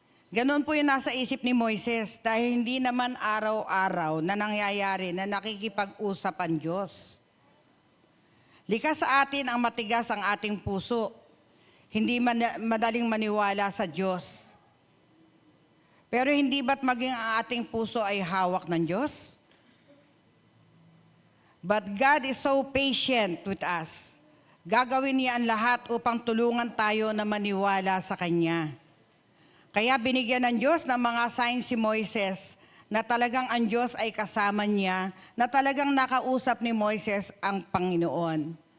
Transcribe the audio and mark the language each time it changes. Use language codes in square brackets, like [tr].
[tl] Ganon po yung nasa isip ni Moises dahil hindi naman araw-araw na nangyayari na nakikipag-usap ang Diyos. Likas sa atin ang matigas ang ating puso. Hindi madaling maniwala sa Diyos. Pero hindi ba't maging ang ating puso ay hawak ng Diyos? [en] But God is so patient with us. [tl] Gagawin niya ang lahat upang tulungan tayo na maniwala sa Kanya. Kaya binigyan ng Diyos ng mga signs si Moises na talagang ang Diyos ay kasama niya, na talagang nakausap ni Moises ang Panginoon.